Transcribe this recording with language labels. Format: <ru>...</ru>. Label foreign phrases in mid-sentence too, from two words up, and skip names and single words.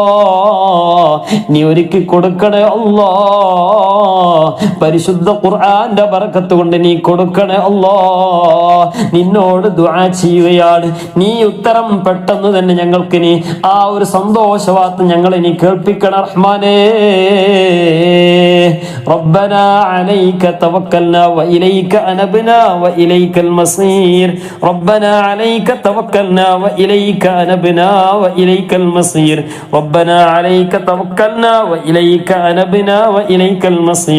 <ml>നീ ഒരുക്കി കൊടുക്കണേ അല്ലാ. പരിശുദ്ധ ഖുർആന്റെ ബറക്കത്ത് കൊണ്ട് നീ കൊടുക്കണേ അല്ലാ. നിന്നോട് ദുആ ചെയ്യുകയാണ്, നീ ഉത്തരം പെട്ടെന്ന് തന്നെ ഞങ്ങൾക്ക് നീ ആ ഒരു സന്തോഷവാർത്ത ഞങ്ങളെ നീ കേൾപ്പിക്കണം റഹ്മാനേ.</ml> <ar>ربنا عليك توكلنا وإليك أنبنا وإليك المصير. ربنا عليك توكلنا وإليك أنبنا وإليك المصير. ربنا عليك توكلنا وإليك أنبنا وإليك المصير.</ar>